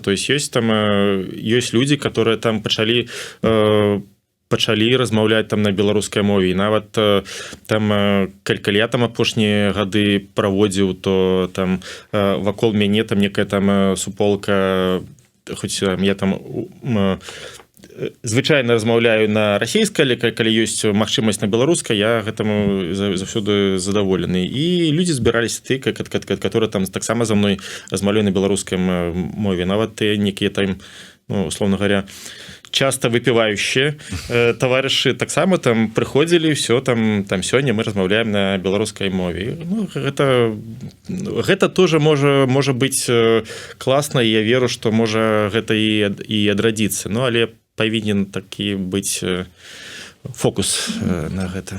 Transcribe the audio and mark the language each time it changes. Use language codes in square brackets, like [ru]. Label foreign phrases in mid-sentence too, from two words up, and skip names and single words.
[ru] То есть [be] ёсць там ёсць людзі, которые там пачалі размаўляць там на беларускай мове, і нават там калі я там апошнія гады праводзіў, то там вакол мяне там некая там суполка, хоць я там звычайна размаўляю на расійскай, але калі ёсць магчымасць на беларускай, я гэтаму заўсёды задаволены. І людзі збіраліся ты, которые там таксама за мной размаўляю на беларускай мове, нават ты некія там, ну, [ru] условно говоря, [be] часто выпіваючыя таварышы таксама там прыходзілі, все там сёння мы размаўляем на беларускай мове. Ну, гэта тоже можа быць класна, і я веру, што можа гэта і адрадзіцца. Ну але павінен такі быць фокус на гэта.